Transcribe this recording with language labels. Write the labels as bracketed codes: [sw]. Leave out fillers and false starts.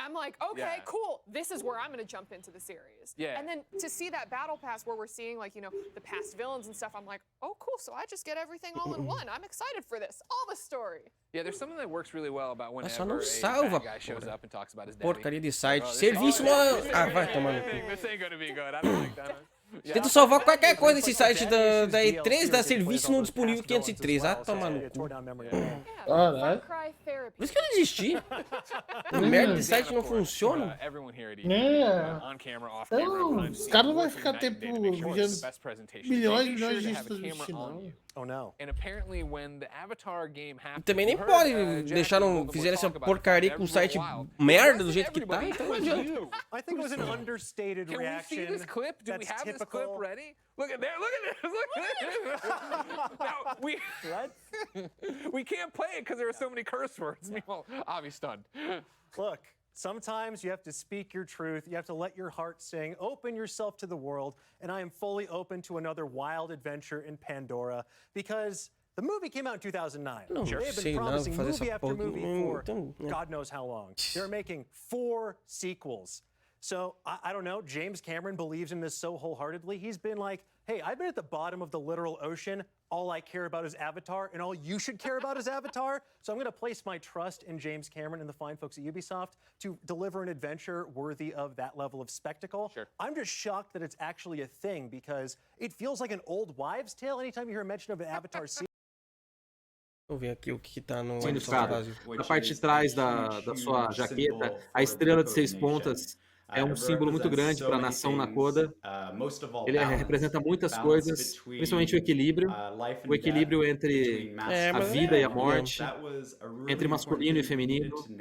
[en] I'm like, okay, cool. This is where I'm going to jump into the series. Yeah. And then to see that battle pass where we're seeing like, you know, the past villains and stuff, I'm like, oh, cool. So I just get everything all in one. I'm excited for this. All the story. Yeah, there's something that works really well about whenever a bad guy shows up and talks about his daddy. [pt] Porcaria de site. Serviço no... Ah, vai tomar no cu. [en] This ain't gonna be good. I don't like that. [pt] Tenta salvar qualquer coisa nesse site da E3, dá serviço não disponível 503. Ah, toma no cu. Caralho. Por isso que eu desisti. A merda de site não funciona. Então, os caras não vão ficar tempo milhões e milhões de dispositivos, não. [en] Oh, no. [pt] E também nem pode deixar fizeram essa porcaria com o site merda do jeito que tá, então não adianta. [en] I think it was an understated reaction. Can we see this clip? Do we have this clip ready? Look at there, look at this, Now, we can't play it because there are so many curse words. Meanwhile, I'll be stunned. Look, sometimes you have to speak your truth. You have to let your heart sing. Open yourself to the world. And I am fully open to another wild adventure in Pandora because the movie came out in 2009. They've been promising movie after movie for God knows how long. They're making 4 sequels. So, I don't know, James Cameron believes in this so wholeheartedly. He's been like, hey, I've been at the bottom of the literal ocean. All I care about is Avatar, and all you should care about is Avatar. So I'm going to place my trust in James Cameron and the fine folks at Ubisoft to deliver an adventure worthy of that level of spectacle. Sure. I'm just shocked that it's actually a thing because it feels like an old wives' tale anytime you hear a mention of an Avatar sequel. [pt] Vou ver aqui o que tá no... Sim, cara, na parte de trás da sua jaqueta, a estrela de 6 pontas é um símbolo muito grande para a nação Nakoda. Ele representa muitas coisas, principalmente o equilíbrio entre a vida e a morte, entre masculino e feminino.